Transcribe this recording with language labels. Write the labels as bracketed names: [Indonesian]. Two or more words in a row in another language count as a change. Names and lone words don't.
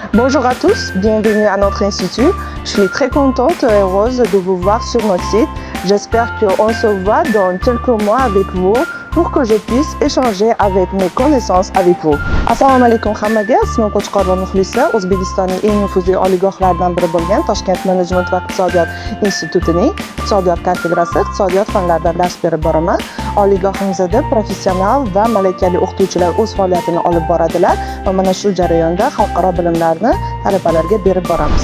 [French] Bonjour à tous, bienvenue à notre institut. Je suis très contente et heureuse de vous voir sur notre site. J'espère qu'on se voit dans quelques mois avec vous pour que je puisse échanger avec mes connaissances avec vous. [Uzbek] Assalomu alaykum hammaga, ismim Qo'chqorova Muxlisa, O'zbekistonning eng nufuzli oliygohlaridan biri bo'lgan Toshkent menejment va iqtisodiyot institutining iqtisodiyot kafedrasi iqtisodiyot fanlaridan dars berib boraman. Oliygohimizda professional va malakali o'qituvchilar o'z faoliyatini olib boradilar va mana shu jarayonda xalqaro bilimlarni talabalarga berib boramiz.